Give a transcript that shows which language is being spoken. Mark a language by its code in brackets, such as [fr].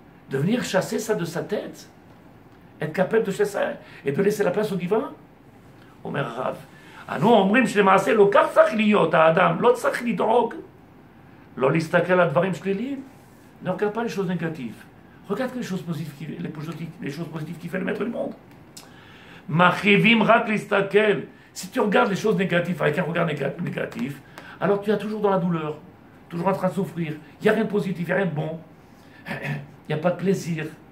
[fr] De venir chasser ça de sa tête, être capable de chasser ça et de laisser la place au divin. [he] Omer Rav. אנו אומרים שלמעשה לא כך צריך להיות האדם, לא צריך לדאוג, לא להסתכל על דברים שליליים. [fr] Ne regarde pas les choses négatives. Regarde les choses positives, les choses positives qui fait le maître du monde. [he] Machivim rak listakel. [fr] Si tu regardes les choses négatives avec un regard négatif, alors tu es toujours dans la douleur, toujours en train de souffrir. Il n'y a rien de positif, il n'y a rien de bon. Il n'y a pas de plaisir.